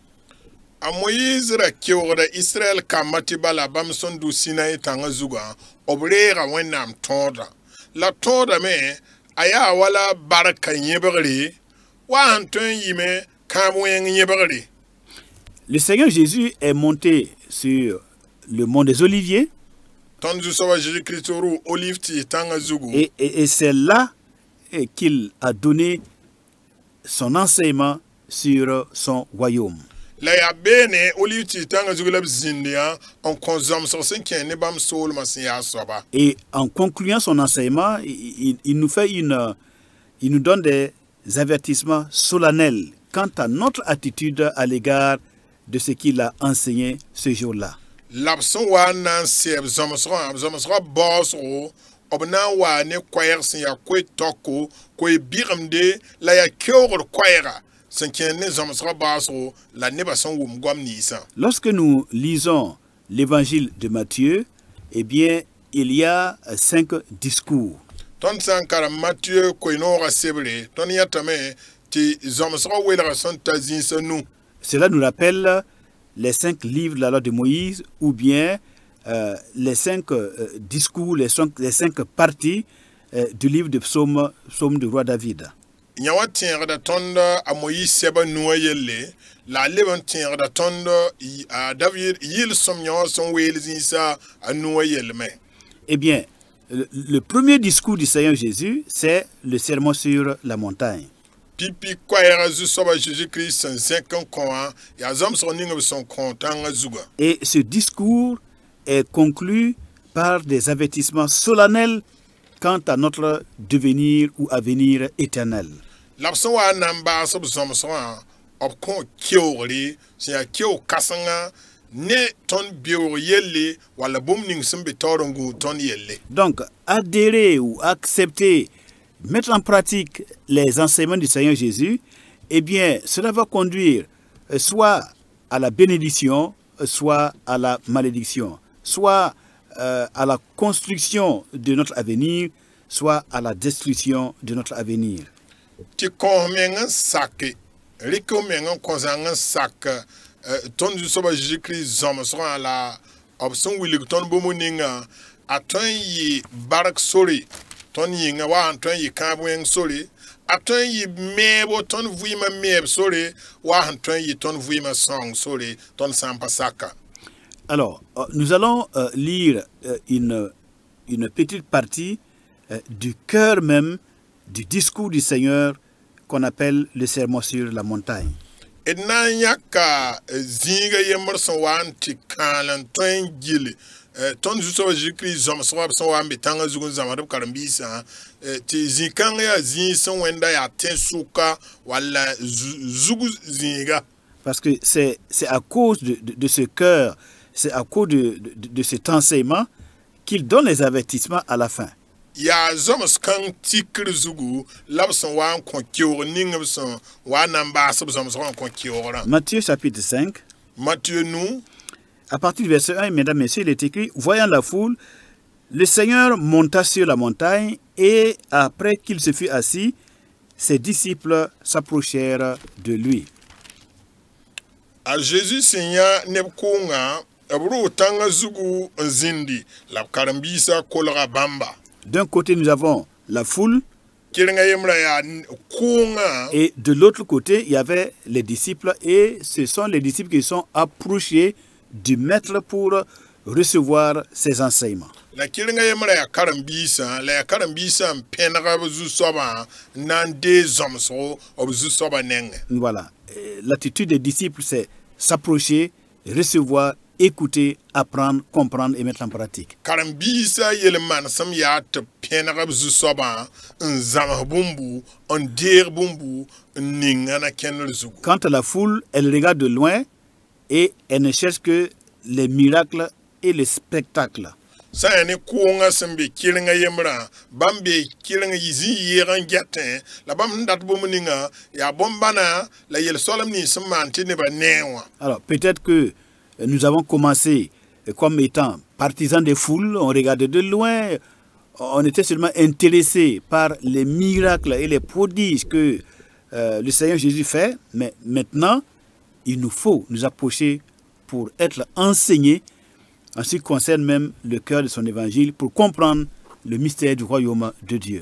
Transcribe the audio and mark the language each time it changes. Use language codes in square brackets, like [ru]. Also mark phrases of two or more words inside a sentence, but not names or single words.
[mos] A Moïse ra keoogda Israël kambã tɩ bala bãmb sẽn dʋ Sinaï tãngã zugã b reega wẽnnaam tõoda la tõodame a yaa wala barka yẽbgre wa sẽn tõe n yɩme kãab wẽng yẽbgre. [fr] Le Seigneur Jésus est monté sur le mont des Oliviers [mos] Tõnd zu-soabã Jésus-Christ rʋ olive tɩ tãngã zugu [fr] et c'est là qu'il a donné son enseignement sur son royaume. [mos] la yaa beene olive tɩ tãngã zugu la b zĩnd yã n kõ zõmsg sẽn kẽ ne bãmb soolmã sẽn yaa soaba. [fr] Et en concluant son enseignement, il nous donne des avertissements solennels quant à notre attitude à l'égard de ce qu'il a enseigné ce jour-là. [mos] La b sẽn wa n na n sɛɛb zõmsgã baoosgo b na n wa ne koɛɛg sẽn yaa koe-tɔko koe-bɩgemde la yaa keoogd koɛɛga sẽn kẽer ne zãmsgã baasgo la nebã sẽn wʋm goam ninsã. [fr] Lorsque nous lisons l'évangile de Matthieu, eh bien, il y a 5 discours. [mos] Tõnd sã n karem Matthieu koe-noogã sebre tõnd yãtame tɩ zãmsgã welgã sẽn ta zĩnsã nu. [fr] Cela nous rappelle les 5 livres de la loi de Moïse ou bien les 5 discours, les 5 parties du livre de psaume du roi David. [mos] Yã wa tẽegda tõnd a Moïse sɛba nuwã yelle la a leb n tẽegda tõnd a David yɩl-sõm yã wã sẽn weel zĩnsa a nuwã yellme. [fr] Eh bien, le premier discours du Seigneur Jésus, c'est le sermon sur la montagne. [mos] Pipi koɛɛgã zu-soaba Jésus-Christ sẽn zẽk n kõ wã yaa zãmsg ning b sẽn kõ tãngã zugã. [fr] Et ce discours est conclu par des avertissements solennels quant à notre devenir ou avenir éternel. [mos] La b sẽn wa n na n baas b zãmsgã b kõ keoogre sẽn yaa keoog kãsengã ne tõnd beoog yelle walla bũmb ning sẽn be taoor n gũud tõnd yelle. [fr] Donc, adhérer ou accepter, mettre en pratique les enseignements du Seigneur Jésus, eh bien, cela va conduire soit à la bénédiction, soit à la malédiction, soit à la construction de notre avenir, soit à la destruction de notre avenir. [mos] Tɩ kõos meng n sake, rɩk meng n kõ zãng n sak tõnd zu-soaba Jésus-Christ zãmsgã la b sẽn wilg tõnd bũmb ninga a tõe n yɩ bark sore tõnd yĩnga wa sẽn tõe n yɩ kãab wẽng sore a tõe n yɩ meebo tõnd vɩɩmã meeb sore wa sẽn tõe n yɩ tõnd vɩɩmã sõng sore tõnd sã n pa saka. [fr] Alors, nous allons lire une petite partie du cœur même du discours du Seigneur qu'on appelle le sermon sur la montagne. [mos] D na n yãka zĩiga yembr sẽn wa n tɩ kãal n tõe n gill tõnd zu-soaba Jésus-Christ zãmsgã b sẽn wa n be tãngã zug n zãmsd b karen-biisã tɩ zĩ-kãng yaa zĩig sẽn wẽnda yaa tẽ-sʋka walla zug zĩiga. [fr] Parce que c'est à cause de ce cœur, c'est à cause de cet enseignement qu'il donne les avertissements à la fin. [mos] Ya zãms kãng tikr zugu la b sẽn wa n kõ keoog ning b sẽn wa n na n baas b zãmsgã n kõ keoogrã. [fr] Matthieu chapitre 5. Matthieu nous, À partir du verset 1, mesdames, messieurs, il est écrit: voyant la foule, le Seigneur monta sur la montagne et après qu'il se fut assis, ses disciples s'approchèrent de lui. [mos] a Jésus sẽn yã neb kʋʋngã b rʋʋ tãngã zugu n zĩndi la b karen-biisã kolga bãmba. [fr] D'un côté, nous avons la foule [mos] Kelengã yembrã yaa kʋʋngã [fr] et de l'autre côté, il y avait les disciples et ce sont les disciples qui sont approchés du maître pour recevoir ses enseignements. [mos] la kelengã yembrã yaa karen-biisã la yaa karen-biisã n pẽnega b zu-soabã n na n dee zãmsgo b zu-soabã nengẽ. [fr] Voilà. L'attitude des disciples, c'est s'approcher, recevoir, écouter, apprendre, comprendre et mettre en pratique. [mos] Karen-biisã yel-manesem yaa tɩ pẽneg b zu-soabã n zãms bũmbu n deeg bũmbu n ninga na kẽndr zugu. [fr] Quant à la foule, elle regarde de loin et elle ne cherche que les miracles et les spectacles. [mos] Sã n yaa ne kʋʋngã sẽn be kelengã yembrã bãmb be keleng zĩ-yɩɩg n gɛtẽ la bãmb sẽn dat bũmb ninga yaa bõn-bãna la yel-soalem nins sẽn maan tɩ nebã nee wã. [fr] Alors, peut-être que nous avons commencé comme étant partisans des foules, on regardait de loin, on était seulement intéressés par les miracles et les prodiges que le Seigneur Jésus fait, mais maintenant, il nous faut nous approcher pour être enseignés en ce qui concerne même le cœur de son évangile, pour comprendre le mystère du royaume de Dieu.